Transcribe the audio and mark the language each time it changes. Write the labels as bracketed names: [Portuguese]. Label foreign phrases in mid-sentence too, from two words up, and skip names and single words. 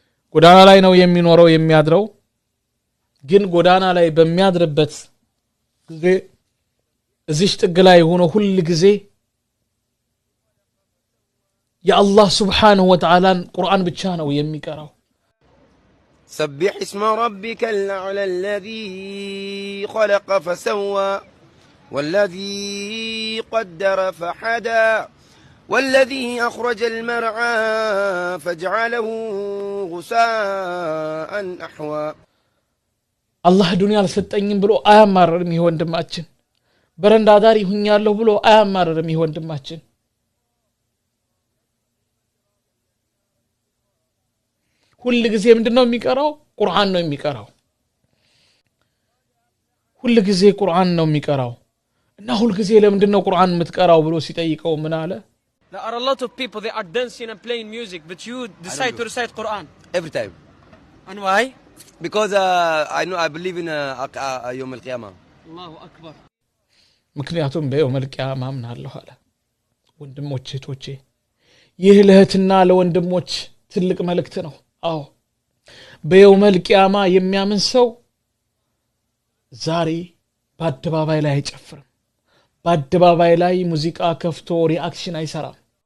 [Amharic] ጎዳና ላይ ነው የሚኖረው የሚያድረው ግን ጎዳና ላይ በሚያድርበት ጊዜ እዚህ ጥግ ላይ ሆኖ ሁሉ ጊዜ የአላህ [Arabic] سبحانه وتعالى [Amharic] ቁርአን ብቻ ነው የሚቀራው [Arabic] سبح اسم ربك الأعلى الذي خلق فسوى والذي قدر فحدى والذي أخرج المرعى فجعله غثاء أحوى [Amharic] الله ዱንያ አልሰጠኝም ብሎ አያማርርም ይሄ ወንድማችን በረንዳ ዳሪ ሁኛለሁ ብሎ አያማርርም ይሄ ወንድማችን ሁሉ ጊዜ ምንድነው የሚቀራው ቁርአን ነው የሚቀራው ሁሉ ጊዜ ቁርአን ነው የሚቀራው እና ሁሉ ጊዜ ለምንድነው ቁርአን የምትቀራው ብሎ ሲጠይቀው ምን አለ [English] There are a lot of people they are dancing and playing music but you decide to recite Quran every time and why because I believe in [Arabic] يوم القيامة الله أكبر [Amharic] ምክንያቱም [Arabic] بيوم القيامة [Amharic] አምናለሁ አለ ወንድሞቼ ቶቼ ይህ ለህትና ለወንድሞች ትልቅ መልእክት ነው አዎ [Arabic] بيوم القيامة [Amharic] የሚያምን ሰው ዛሬ በአደባባይ ላይ አይጨፍርም በአደባባይ ላይ ሙዚቃ ከፍቶ ሪአክሽን አይሰራም